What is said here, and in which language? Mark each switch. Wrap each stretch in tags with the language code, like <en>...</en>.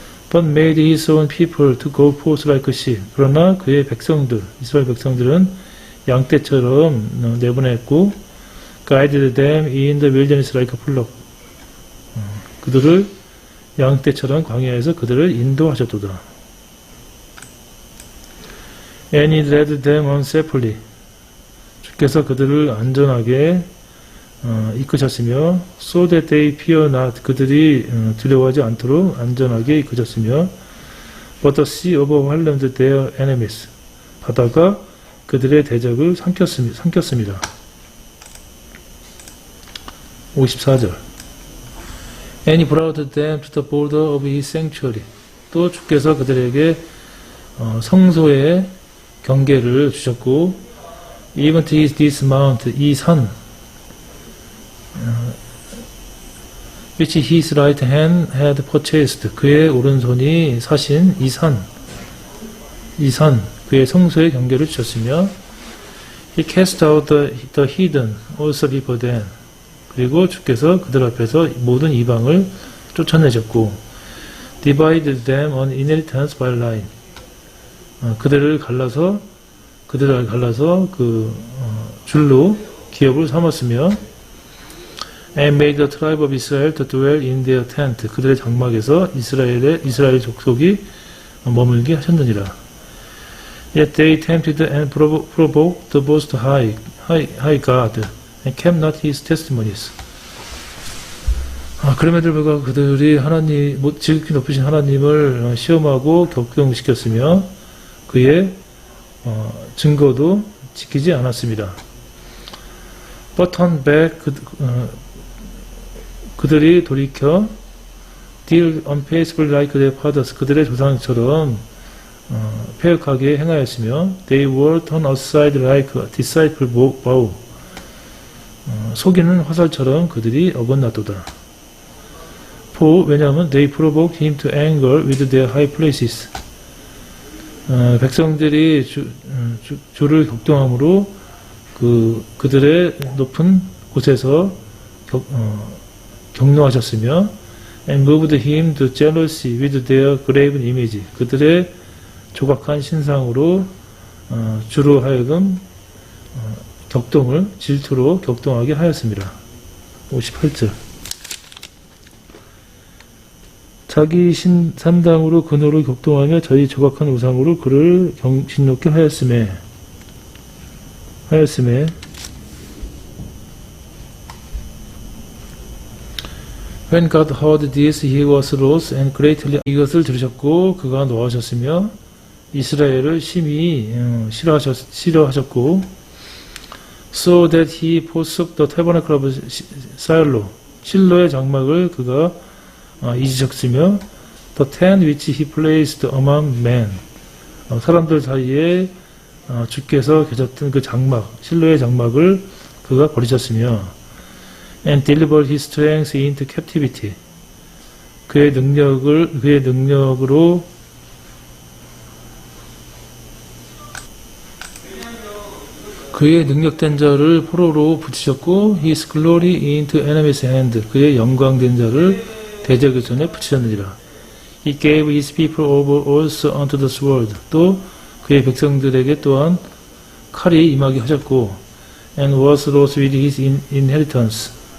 <en>But made his own people to go forth like sheep.</en> <ko>그러나 그의 백성들, 이스라엘 백성들은 양떼처럼 내보냈고,</ko> <en>guided them in the wilderness like a flock.</en> <ko>그들을 양떼처럼 광야에서 그들을 인도하셨도다.</ko> <en>And he led them on safely.</en> <ko>주께서 그들을 안전하게 이끄셨으며</ko> <en>so that they fear not.</en> <ko>그들이 두려워하지 않도록 안전하게 이끄셨으며</ko> <en>but the sea overwhelmed their enemies.</en> <ko>바다가 그들의 대적을 삼켰습니다. 54절.</ko> <en>And he brought them to the border of his sanctuary.</en> <ko>또 주께서 그들에게 성소의 경계를 주셨고</ko> <en>even to this mount,</en> <ko>이 산</ko> <en>which his right hand had purchased.</en> <ko>그의 오른손이 사신 이 산, 그의 성소의 경계를 주셨으며</ko> <en>he cast out the heathen also before them.</en> <ko>그리고 주께서 그들 앞에서 모든 이방을 쫓아내셨고</ko> <en>divided them on inheritance by line.</en> <ko>그들을 갈라서 그 줄로 기업을 삼았으며</ko> <en>and made the tribe of Israel to dwell in their tent.</en> <ko>그들의 장막에서 이스라엘 족속이 머물게 하셨느니라.</ko> <en>Yet they tempted and provoked the Most High. high God and kept not his testimonies.</en> <ko>그럼에도 불구하고 그들이 하나님, 지극히 높으신 하나님을 시험하고 격동시켰으며 그의 증거도 지키지 않았습니다.</ko> <en>But turn back,</en> <ko>그들이 돌이켜</ko> <en>deal unfaithfully like their fathers,</en> <ko>그들의 조상처럼 패역하게 행하였으며</ko> <en>they were turned aside like a deceitful bow,</en> <ko>속이는 화살처럼 그들이 어긋났도다.</ko> <en>For,</en> <ko>왜냐하면</ko> <en>they provoked him to anger with their high places.</en> <ko>백성들이 주를 격동함으로 그들의 높은 곳에서 격노하셨으며</ko> <en>and moved him to jealousy with their graven image.</en> <ko>그들의 조각한 신상으로 주로 하여금 질투로 격동하게 하였습니다. 58절. 자기 산당으로 근호를 격동하며 저희 조각한 우상으로 그를 진노케 하였음에</ko> <en>When God heard this, he was wroth and greatly.</en> <ko>이것을 들으셨고 그가 노하셨으며 이스라엘을 심히 싫어하셨고</ko> <en>so that he forsook the tabernacle of Shiloh.</en> <ko>실로의 장막을 그가 잊으셨으며</ko> <en>the tent which he placed among men.</en> <ko>사람들 사이에 주께서 계셨던 그 장막, 실로의 장막을 그가 버리셨으며</ko> <en>and delivered his strength into captivity.</en> <ko>그의 능력으로 그의 능력된 자를 포로로 붙이셨고</ko> <en>his glory into enemy's hand.</en> <ko>그의 영광된 자를 대적의 손에 붙이셨느니라.</ko> <en>He gave his people over also unto the sword.</en> <ko>또 그의 백성들에게 또한 칼이 임하게 하셨고</ko> <en>and was wroth with his inheritance.</en>